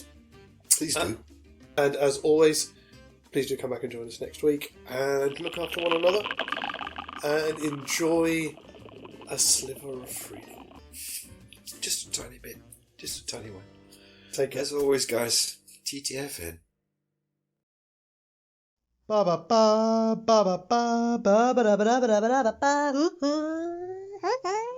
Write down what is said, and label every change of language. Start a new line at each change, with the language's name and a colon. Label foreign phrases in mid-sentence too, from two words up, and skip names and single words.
English: Please do. And as always, please do come back and join us next week, and look after one another, and enjoy a sliver of freedom. Just a tiny bit. Just a tiny one. Take care. As always, guys, TTFN. Ba ba ba ba ba ba ba ba ba ba ba ba ba ba.